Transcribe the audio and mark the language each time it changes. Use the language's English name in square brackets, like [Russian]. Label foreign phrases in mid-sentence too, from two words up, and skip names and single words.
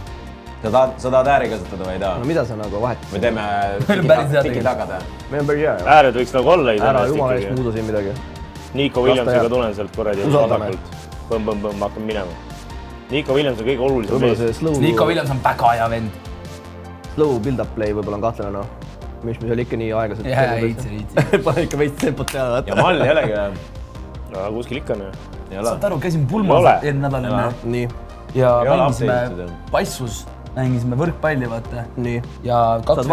[Estonian] Sa tahad ääri kasutada või ei taha? No mida sa nagu vahetad? Me teeme tiki tagada. Meil on päris hea. Ääred võiks nagu olla. Ära jumala eest muuda siin midagi. Nico Williamsiga tulen sealt korradi vasakult. Põmm, hakkame minema. Nico Williams on kõige olulisem mees. Nico Williams on väga hea vend. [English] Slow build-up play [Estonian] võib-olla on kahtlane, noh. Mis me seal ikka nii aegaselt... Jaa, Pane ikka veits tempot teha. Ja Mall ei olegi. Kuskil ikka on. Saad aru, käisin pulmas eelmine nädal enne. Nii. Ja mängisime passus, mängisime võrkpalli, vaata. Nii. Saad